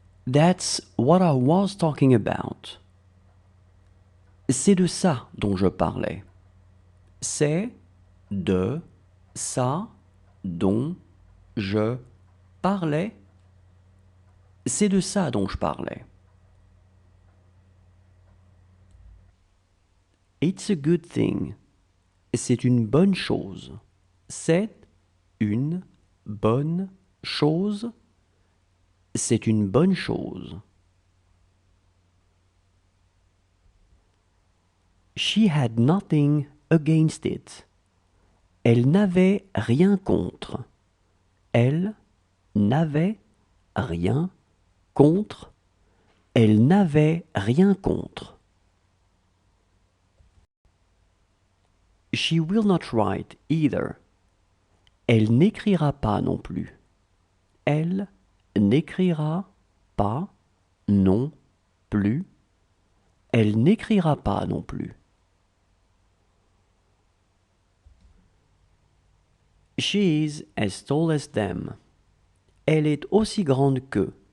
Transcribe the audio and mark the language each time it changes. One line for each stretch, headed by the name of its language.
English: That's what I was talking about.
French: C'est de ça dont je parlais. C'est de ça dont je parlais. C'est de ça dont je parlais.
English: It's a good thing.
French: C'est une bonne chose. C'est une bonne chose. C'est une bonne chose.
English: She had nothing against it.
French: Elle n'avait rien contre. Elle n'avait rien contre. Elle n'avait rien contre.
English: She will not write either.
French: Elle n'écrira pas non plus. Elle n'écrira pas non plus. Elle n'écrira pas non plus.
English: She is as tall as them.
French: Elle est aussi grande qu'eux.